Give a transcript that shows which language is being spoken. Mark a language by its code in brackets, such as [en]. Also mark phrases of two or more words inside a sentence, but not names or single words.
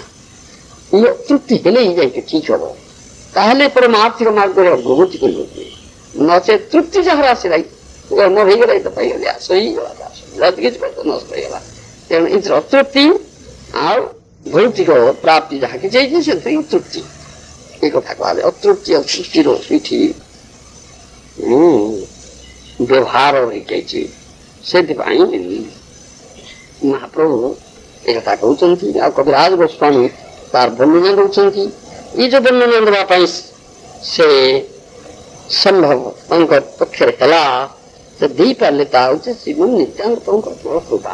[or] ଇଏ ଅତୃପ୍ତି ହେଲେ ହିଁ ଯାଇକି ଠିକ ହବ। ତାହେଲେ ପରମାର୍ଥିକ ମାର୍ଗରେ ଅଗ୍ରଗତି କରିବ। ନଚେତ୍ ତୃପ୍ତି ଯାହାର ଆସିଲା ମୋର ହେଇଗଲା, ଏଇଟା ପାଇଗଲି, ଆସ ହେଇଗଲା, ଯଦି କିଛି ପାଇବ ନଷ୍ଟ ହେଇଗଲା। ତେଣୁ ଏଥିରେ ଅତୃପ୍ତି ଆଉ ଭୌତିକ ପ୍ରାପ୍ତି ଯାହା କିଛି ହେଇଛି ସେଥିରେ ତୃପ୍ତି। ଏଇ କଥା କୁହାଯାଏ। ଅତୃପ୍ତି ଅତୃପ୍ତିର ଏଇଠି ବ୍ୟବହାର ହେଇଯାଇଛି। ସେଥିପାଇଁ ମହାପ୍ରଭୁ ଏ କଥା କହୁଛନ୍ତି। ଆଉ କବିରାଜ ଗୋସ୍ୱାମୀ ତାର ବର୍ଣ୍ଣନା ଦଉଛନ୍ତି। ଏଇ ଯୋଉ ବର୍ଣ୍ଣନା ଦେବା ପାଇଁ ସେ ସମ୍ଭବ ତାଙ୍କ ପକ୍ଷରେ ହେଲା, ସେ ଦେଇପାରିଲେ ତାହା ହଉଛି ଶ୍ରୀମନ୍ ନିତ୍ୟାନ୍ତ ପ୍ରଭୁଙ୍କର ବଡ଼ କୃପା।